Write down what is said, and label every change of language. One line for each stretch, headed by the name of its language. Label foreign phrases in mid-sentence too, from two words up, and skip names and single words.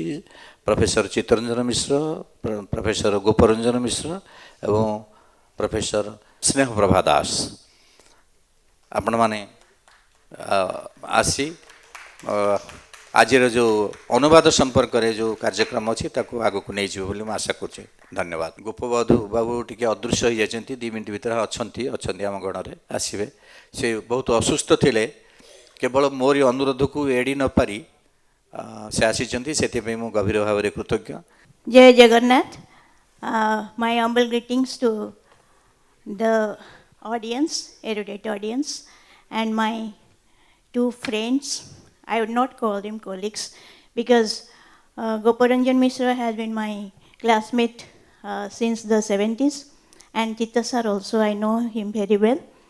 Odia: ପ୍ରଫେସର ଚିତ୍ତରଞ୍ଜନ ମିଶ୍ର, ପ୍ରଫେସର ଗୋପରଞ୍ଜନ ମିଶ୍ର ଏବଂ ପ୍ରଫେସର ସ୍ନେହପ୍ରଭା ଦାସ, ଆପଣମାନେ ଆସି ଆଜିର ଯେଉଁ ଅନୁବାଦ ସମ୍ପର୍କରେ ଯେଉଁ କାର୍ଯ୍ୟକ୍ରମ ଅଛି ତାକୁ ଆଗକୁ ନେଇଯିବେ ବୋଲି ମୁଁ ଆଶା କରୁଛି। ଧନ୍ୟବାଦ। ଗୋପବଧୂ ବାବୁ ଟିକେ ଅଦୃଶ୍ୟ ହୋଇଯାଇଛନ୍ତି, 2 ମିନିଟ୍ ଭିତରେ ଅଛନ୍ତି ଆମ ଗଣରେ, ଆସିବେ। ସେ ବହୁତ ଅସୁସ୍ଥ ଥିଲେ, କେବଳ ମୋରି ଅନୁରୋଧକୁ ଏଡ଼ି ନ ପାରି ସେ ଆସିଛନ୍ତି, ସେଥିପାଇଁ ମୁଁ ଗଭୀର ଭାବରେ କୃତଜ୍ଞ। ଜୟ ଜଗନ୍ନାଥ।
English: My humble greetings to the audience, erudite audience, and my 2 friends. I would not call them colleagues because Goparanjan Mishra has been my classmate since the 70s, and Chitta sir also, I know him very well.